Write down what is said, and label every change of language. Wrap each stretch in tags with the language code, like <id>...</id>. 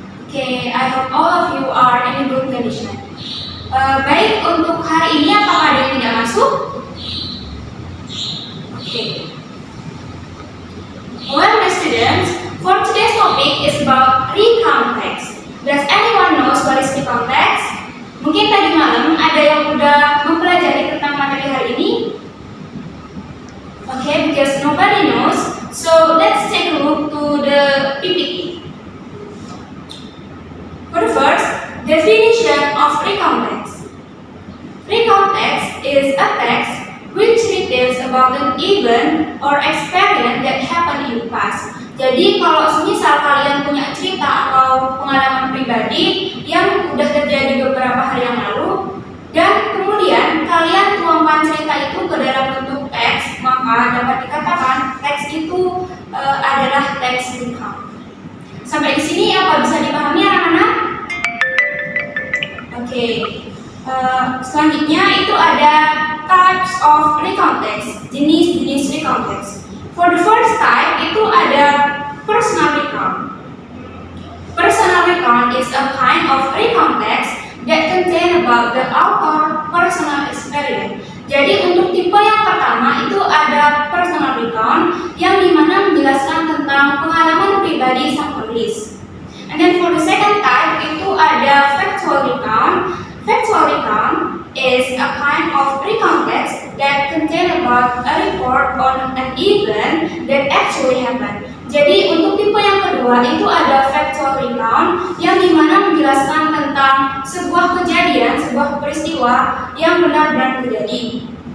<en>Okay, I hope all of you are in good condition.</en> <id>Baik, untuk hari ini apakah ada yang tidak masuk?</id> <en>Okay. Well, my students, for today's topic is about recount text. Does anyone knows what is recount text?</en> <id>Mungkin tadi malam ada yang udah mempelajari tentang materi hari ini.</id> <en>Okay, because nobody knows, so let's take a look to the PPT. For the first, definition of recount text. Recount text is a text which retells about an event or experience that happened in the past.</en> <id>Jadi kalau misal kalian punya cerita atau pengalaman pribadi yang udah terjadi beberapa hari yang lalu dan kemudian kalian tuangkan cerita itu ke dalam bentuk teks, maka dapat dikatakan teks itu adalah teks recount. Sampai di sini apa bisa dipahami anak-anak? Oke. Selanjutnya itu ada</id> <en>types of recount text,</en> <id>jenis-jenis recount text.</id> <en>For the first type</en> <id>itu ada</id> <en>personal recount. Personal recount is a kind of recount text that contain about the author personal experience.</en> <id>Jadi untuk tipe yang pertama itu ada personal recount yang dimana menjelaskan tentang pengalaman pribadi sang penulis.</id> <en>And then for the second type</en> <id>itu ada</id> <en>factual recount. Factual recount is a kind of recount text that contain about a report on an event that actually happened.</en> <id>Jadi untuk tipe yang kedua itu ada factual recount yang dimana menjelaskan tentang sebuah kejadian, sebuah peristiwa yang benar-benar terjadi.</id>